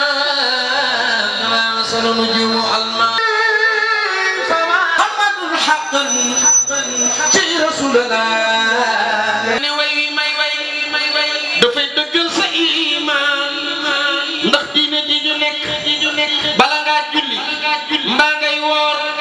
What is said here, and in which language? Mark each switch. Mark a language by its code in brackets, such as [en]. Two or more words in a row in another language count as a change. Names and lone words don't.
[ar] مثل نجوم الماء محمد حقا جي رسول الله [wo] dafay dëggal sa iman ndax diine ji ñu nekk bala ngaa julli mbaa ngay woor